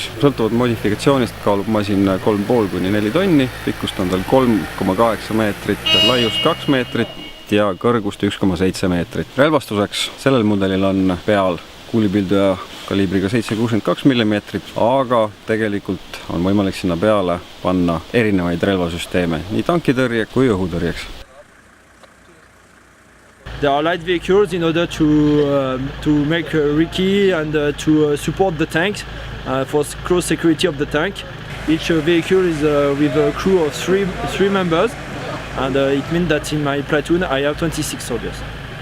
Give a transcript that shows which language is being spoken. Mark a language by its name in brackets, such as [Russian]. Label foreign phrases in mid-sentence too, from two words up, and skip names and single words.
[Estonian] Sõltuvalt modifikatsioonist kaalub masin 3,5 kuni 4 tonni, pikkust on tal 3,8 meetrit, laiust 2 meetrit ja kõrgust 1,7 meetrit. Relvastuseks sellel mudelil on peal kuulipilduja kaliibriga 7,62 mm, aga tegelikult on võimalik sinna peale panna erinevaid relvasüsteeme, nii tankitõrje kui õhutõrjeks. [English] There are light vehicles in order to make recce and to support the tank for close security of the tank. Each vehicle is with a crew of 3 members. And it means that in my platoon I have 26 soldiers.